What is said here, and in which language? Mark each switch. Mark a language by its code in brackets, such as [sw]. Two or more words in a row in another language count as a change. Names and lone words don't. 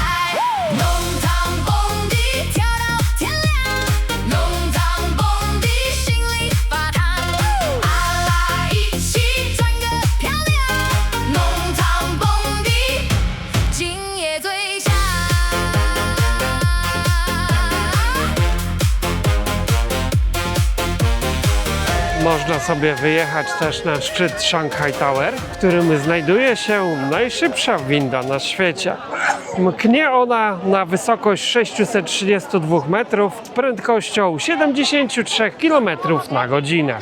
[zh] 弄堂蹦迪，跳到天亮，弄堂蹦迪，心里发烫。阿拉一起转个漂亮，弄堂蹦迪，今夜最香。 [pl] Można sobie wyjechać też na szczyt Shanghai Tower, w którym znajduje się najszybsza winda na świecie. Mknie ona na wysokość 632 metrów z prędkością 73 km na godzinę.